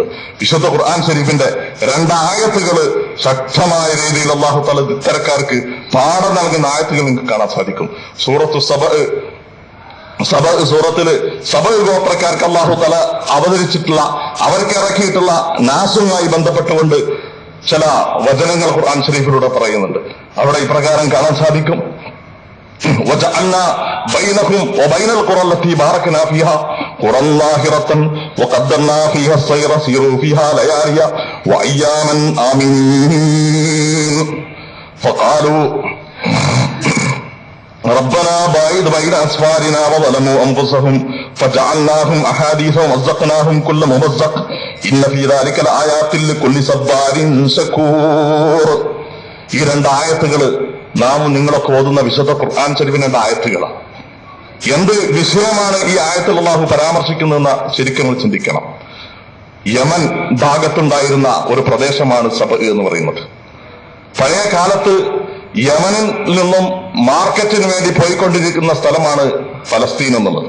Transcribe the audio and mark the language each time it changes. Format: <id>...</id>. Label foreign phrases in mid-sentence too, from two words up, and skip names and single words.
<ml>വിശുദ്ധ ഖുർആൻ ശരീഫിന്റെ 2 ആയത്തുകൾ ശക്തമായ രീതിയിൽ</ml> <ar>الله تعالى</ar> <ml>ഇത്തരക്കാർക്ക് പാഠം നൽകുന്ന ആയത്തുകൾ നിങ്ങൾക്ക് കാണാൻ സാധിക്കും. സൂറത്തു സൂറത്തില് സബ ഗോത്രക്കാർക്ക്</ml> <ar>الله تعالى</ar> <ml>അവതരിച്ചിട്ടുള്ള, അവർക്ക് ഇറക്കിയിട്ടുള്ള നാസുമായി ബന്ധപ്പെട്ടുകൊണ്ട് ചില വചനങ്ങൾ ഖുർആൻ ശരീഫിലൂടെ പറയുന്നുണ്ട്. അവിടെ ഇപ്രകാരം കാണാൻ സാധിക്കും:</ml> <ar>وجعلنا بينهم وبين القرى التي باركنا فيها قرى ظاهرة وقدرنا فيها السير سيروا فيها ليالي وأياما آمنين فقالوا ربنا باعد بين أسفارنا وظلموا أنفسهم فجعلناهم أحاديث ومزقناهم كل ممزق إن في ذلك لآيات لكل صبار شكور.</ar> <ml>ഈ 2 ആയത്തുകൾ നാം നിങ്ങളൊക്കെ ഓതുന്ന വിശുദ്ധ ഖുർആൻ ശരീഫിന്റെ 2 ആയത്തുകളാണ്. എന്ത് വിഷയമാണ് ഈ ആയത്തിൽ അല്ലാഹു പരാമർശിക്കുന്നതെന്ന് ശരിക്കും നമ്മൾ ചിന്തിക്കണം. യമൻ ഭാഗത്തുണ്ടായിരുന്ന ഒരു പ്രദേശമാണ് സബ എന്ന് പറയുന്നത്. പഴയ കാലത്ത് യമനിൽ നിന്നും മാർക്കറ്റിന് വേണ്ടി പോയിക്കൊണ്ടിരിക്കുന്ന സ്ഥലമാണ് ഫലസ്തീൻ എന്നുള്ളത്.</ml>